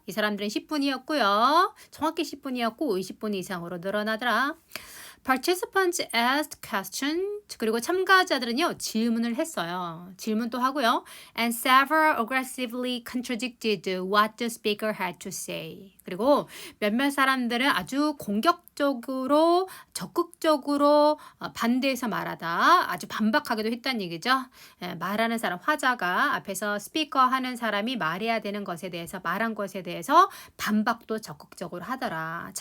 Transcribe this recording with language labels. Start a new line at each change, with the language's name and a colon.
Korean: 이 사람들은 10분이었고요. 정확히 10분이었고 20분 이상으로 늘어나더라.
English: Participants asked questions.
Korean: 그리고 참가자들은요 질문을 했어요. 질문도 하고요.
English: And several aggressively contradicted what the speaker had to say.
Korean: 그리고 몇몇 사람들은 아주 공격적으로 적극적으로 반대해서 말하다 아주 반박하기도 했다는 얘기죠. 말하는 사람 화자가 앞에서 스피커 하는 사람이 말해야 되는 것에 대해서 말한 것에 대해서 반박도 적극적으로 하더라.